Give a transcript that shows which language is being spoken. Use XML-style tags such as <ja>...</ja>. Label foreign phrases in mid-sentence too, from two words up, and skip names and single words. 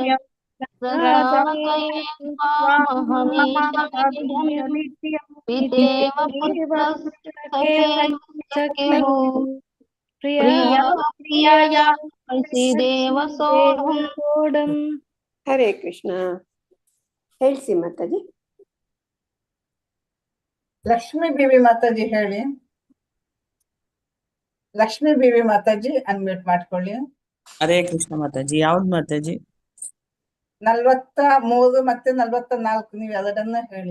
<sa>प्रसादये त्वामहमीशमीढ्यं पितेव पुत्रः सखेव प्रियायार्हसि देव सोढुम्.</sa> <kn>ಹರೇ ಕೃಷ್ಣ. ಹೇಳ್ಸಿ ಮಾತಾಜಿ. ಲಕ್ಷ್ಮೀ ದೇವಿ ಮಾತಾಜಿ ಹೇಳಿ. ಲಕ್ಷ್ಮೀ ದೇವಿ ಮಾತಾಜಿ ಅನ್ಮ್ಯೂಟ್ ಮಾಡ್ಕೊಳ್ಳಿ. ಹರೇ ಕೃಷ್ಣ ಮಾತಾಜಿ. ಯಾವ್ದು ಮಾತಾಜಿ? 43 ಮತ್ತೆ 44 ನೀವು ಅದನ್ನ ಹೇಳಿ.</kn>